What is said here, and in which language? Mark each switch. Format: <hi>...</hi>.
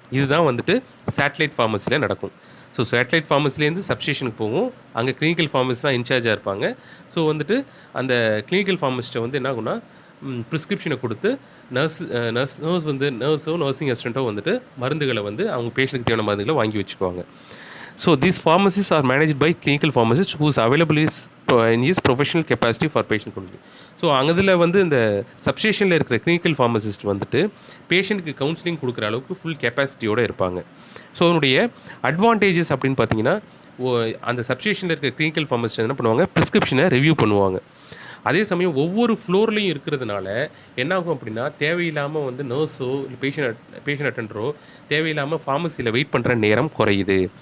<ta>இதுதான் வந்துட்டு சேட்டலைட் ஃபார்மசியில் நடக்கும். ஸோ சேட்டலைட் ஃபார்மசிலேருந்து சப்ஸ்டேஷனுக்கு போகும். அங்கே கிளினிக்கல் ஃபார்மசி தான் இன்சார்ஜாக இருப்பாங்க. ஸோ வந்துட்டு அந்த கிளினிக்கல் ஃபார்மசிஸ்ட்டை வந்து என்ன ஆகும்னா ப்ரிஸ்கிரிப்ஷனை கொடுத்து நர்சிங் அசிஸ்டண்ட்டோ வந்துட்டு மருந்துகளை வந்து அவங்க பேஷண்ட்டுக்கு தேவையான மருந்துகளை வாங்கி வச்சுக்குவாங்க.</ta> <en>So these pharmacies are managed by clinical pharmacists whose available is professional capacity for patient counseling.</en> <ta>So அங்கதில் வந்து இந்த சப்ஸ்டேஷனில் இருக்கிற கிளினிக்கல் ஃபார்மசிஸ்ட் வந்துட்டு பேஷண்ட்டுக்கு கவுன்சிலிங் கொடுக்குற அளவுக்கு ஃபுல் கெப்பாசிட்டியோடு இருப்பாங்க. ஸோ அதனுடைய அட்வான்டேஜஸ் அப்படின்னு பார்த்தீங்கன்னா, அந்த சப்ஸ்டேஷனில் இருக்கிற கிளினிக்கல் ஃபார்மசிஸ்ட் என்ன பண்ணுவாங்க, ப்ரிஸ்கிரிப்ஷனை ரிவ்யூ பண்ணுவாங்க. அதே சமயம் ஒவ்வொரு ஃப்ளோர்லேயும் இருக்கிறதுனால என்னாகும் அப்படின்னா, தேவையில்லாமல் வந்து நர்ஸோ இல்லை பேஷண்ட் அட்டெண்டரோ தேவையில்லாமல் ஃபார்மசியில் வெயிட் பண்ணுற நேரம் குறையுது.</ta>